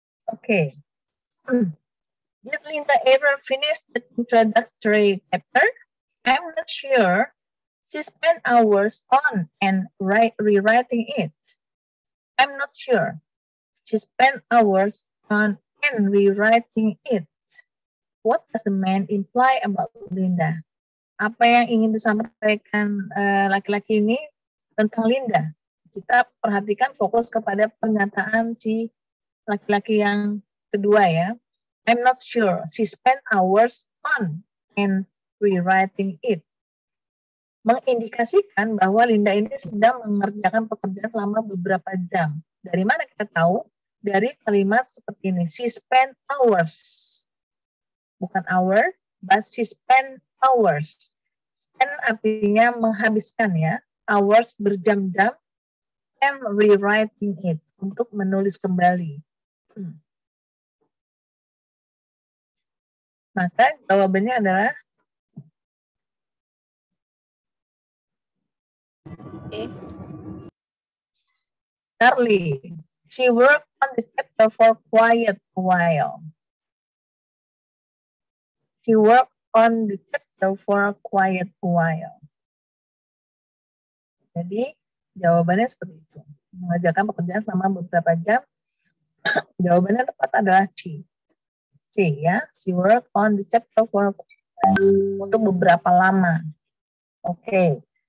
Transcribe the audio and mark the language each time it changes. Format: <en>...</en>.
<en>Okay. Did Linda ever finish the introductory chapter? I'm not sure. She spent hours on and rewriting it. I'm not sure. She spent hours on and rewriting it. What does the man imply about Linda?</en> <id>Apa yang ingin disampaikan laki-laki ini tentang Linda? Kita perhatikan fokus kepada pernyataan si laki-laki yang kedua ya.</id> <en>I'm not sure.</en> <id>She spent hours on and rewriting it. Mengindikasikan bahwa Linda ini sedang mengerjakan pekerjaan selama beberapa jam. Dari mana kita tahu? Dari kalimat seperti ini.</id> <en>She spent hours.</en> <id>Bukan</id> <en>hour, but she spent hours.</en> <id>Spend artinya menghabiskan ya.</id> <en>Hours</en> <id>berjam-jam</id> <en>and rewriting it.</en> <id>Untuk menulis kembali. Maka jawabannya adalah Charlie.</id> <en>She worked on the chapter for quite a while. She worked on the chapter for quite a while.</en> <id>Jadi jawabannya seperti itu. Mengerjakan pekerjaan selama beberapa jam. Jawabannya tepat adalah C.</id> <en>C ya. She worked on the chapter for</en> <id>untuk beberapa lama.</id> <en>Oke.</en>